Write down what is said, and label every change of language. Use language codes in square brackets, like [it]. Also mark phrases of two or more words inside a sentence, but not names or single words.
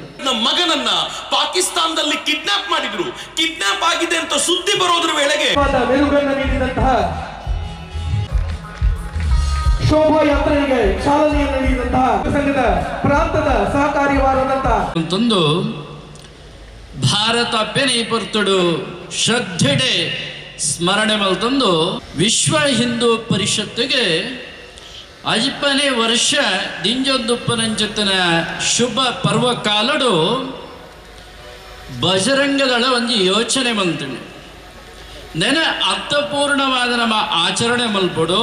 [kn] ನಮ್ಮ ಮಗನನ್ನ ಪಾಕಿಸ್ತಾನದಲ್ಲಿ ಕಿಡ್ನಾಪ್ ಮಾಡಿದ್ರು. ಕಿಡ್ನಾಪ್ ಆಗಿದೆ ಅಂತ ಸುದ್ದಿ ಬರೋದ್ರ ವೇಳೆಗೆ ಮೆರುಗನ್ನು ನೀಡಿದಂತಹ ಶೋಭಾಯಾತ್ರೆಗೆ ಚಾಲನೆಯನ್ನು ನೀಡಿದಂತಹ ಸಂಘದ ಪ್ರಾಂತದ ಸಹಕಾರ್ಯವಾದಂತಹ [tcy] ತಂದು ಭಾರತ ಪೆನಿ ಪೊರ್ತುಡು ಶ್ರದ್ಧೆಡೆ ಸ್ಮರಣೆ ಮಲ್ತಂದು ವಿಶ್ವ ಹಿಂದೂ ಪರಿಷತ್ತಿಗೆ 50ನೇ ವರ್ಷ ದಿಂಜೊಂದುಪ್ಪನಂಚತ್ತಿನ ಶುಭ ಪರ್ವಕಾಲಡು ಬಜರಂಗದಳ ಒಂದು ಯೋಚನೆ ಮಲ್ತಣೆ ನೆನ [kn] ಅರ್ಥಪೂರ್ಣವಾದ ನಮ್ಮ ಆಚರಣೆ [tcy] ಮಲ್ಪಡು.